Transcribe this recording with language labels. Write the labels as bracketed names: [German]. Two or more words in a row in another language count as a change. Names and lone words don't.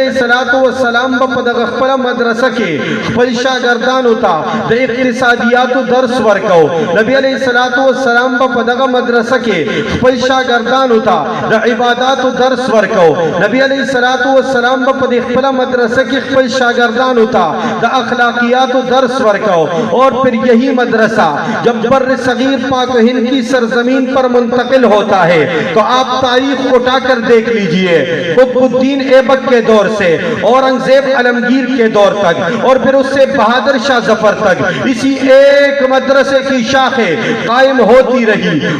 [Arabic] الصلوۃ والسلام [Pashto] په دغه خپل مدرسه کې خپل شاګردانو ته د اقتصادیاتو درس ورکاو نبی علیہ الصلوۃ والسلام په دغه مدرسه کې خپل شاګردانو ته د عبادتو درس ورکاو نبی علیہ الصلوۃ والسلام په دغه خپل مدرسه کې خپل شاګردانو ته د اخلاقیاتو درس ورکاو [Urdu] اور پھر یہی مدرسہ جب بر صغیر پاک و ہند کی سرزمین پر منتقل ہوتا ہے تو آپ تاریخ اٹھا کر دیکھ لیجئے قطب الدین ایبک کے دور سے اورنگزیب عالمگیر کے دور تک اور پھر اس سے بہادر شاہ ظفر تک اسی ایک مدرسے کی شاخیں قائم ہوتی رہی